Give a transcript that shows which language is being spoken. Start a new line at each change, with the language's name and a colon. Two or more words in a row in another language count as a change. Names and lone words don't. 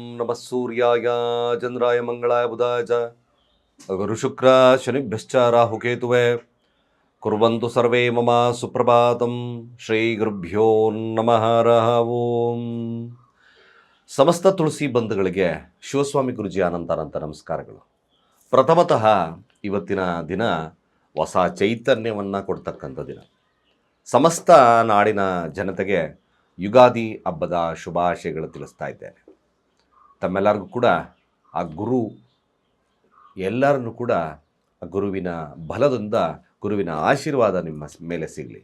Sanskrit: ನಮಃ ಸೂರ್ಯಾಯ ಚಂದ್ರಾಯ ಮಂಗಳಾಯ ಬುಧಾಯ ಚ ಗುರುಶುಕ್ರ ಶನಿಭ್ಯಶ್ಚ ರಾಹುಕೇತುವೆ ಕುರ್ವಂತು ಸರ್ವೇ ಮಮ ಸುಪ್ರಭಾತಂ ಶ್ರೀ ಗುರುಭ್ಯೋ ನಮಃ ಹರಃ ಓಂ.
Kannada: ಸಮಸ್ತ ತುಳಸಿ ಬಂಧುಗಳಿಗೆ ಶಿವಸ್ವಾಮಿ ಗುರುಜಿ ಅನಂತ ನಮಸ್ಕಾರಗಳು. ಪ್ರಥಮತಃ ಇವತ್ತಿನ ದಿನ ಹೊಸ ಚೈತನ್ಯವನ್ನು ಕೊಡ್ತಕ್ಕಂಥ ದಿನ. ಸಮಸ್ತ ನಾಡಿನ ಜನತೆಗೆ ಯುಗಾದಿ ಹಬ್ಬದ ಶುಭಾಶಯಗಳು ತಿಳಿಸ್ತಾ ಇದ್ದೇನೆ. ತಮ್ಮೆಲ್ಲರಿಗೂ ಕೂಡ ಆ ಗುರು ಎಲ್ಲರನ್ನೂ ಕೂಡ ಆ ಗುರುವಿನ ಬಲದಿಂದ ಗುರುವಿನ ಆಶೀರ್ವಾದ ನಿಮ್ಮ ಮೇಲೆ ಸಿಗಲಿ.